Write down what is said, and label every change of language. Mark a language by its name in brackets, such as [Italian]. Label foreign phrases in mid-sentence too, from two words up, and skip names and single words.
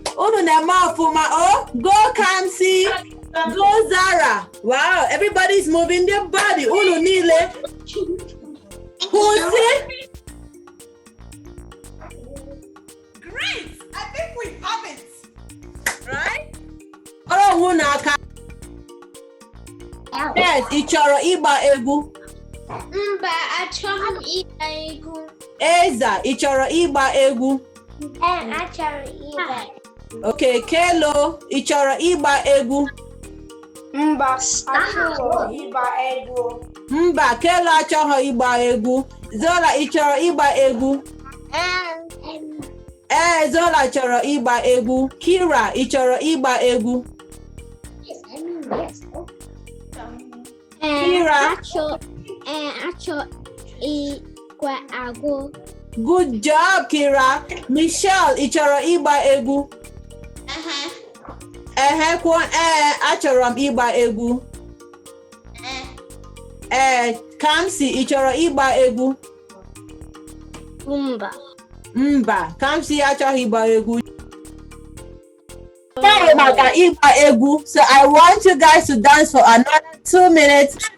[English] Oh, go Kamsi. Go Zara. Wow, everybody's moving their body. Ulu Nile. Who's it? Great. I think we have it. Right? [Igbo] Oh, ụmụaka. Yes, ị chọrọ ịgba egwu. Mba, achọghị m ịgba egwu. Eza, ị chọrọ ịgba egwu. Achọrọ ịgba. Okay, Kelo, ị chọrọ ịgba egwu. Mba, achọrọ ịgba egwu. Mba, Kelo achọghị ịgba egwu. Zola, ị chọrọ ịgba egwu. Zola chọrọ ịgba egwu. Kira, ị chọrọ ịgba egwu. Kira. Achọ ịgba egwu. [English] Good job, Kira. [Igbo] Michelle, ị chọrọ ịgba egwu. Kwuo achọrọ m ịgba egwu. Kamsi, ị chọrọ ịgba egwu. Mba, Kamsi achọghị ịgba egwu. Sorry maka ịgba egwu. [English] So I want you guys to dance for another 2 minutes.